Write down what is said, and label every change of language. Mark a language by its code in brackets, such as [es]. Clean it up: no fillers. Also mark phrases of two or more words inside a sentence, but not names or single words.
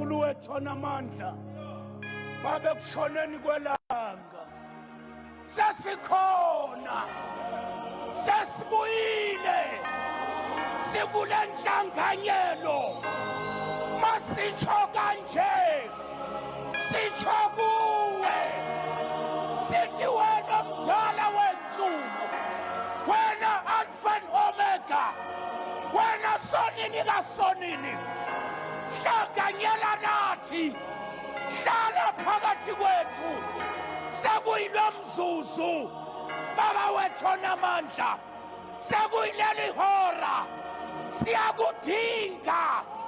[zu] wethu onamandla babe kushoneni kwelanga sesikhona sesibuyile sikule nhlanganyelo masitsho kanje sitsho kuwe sithi wena mdala wensuku wena Alpha and Omega wena sonini kasonini hlanganyela nathi hlala phakathi kwethu sekuyilo mzuzu baba wethu onamandla sekuyileli hora siyakudinga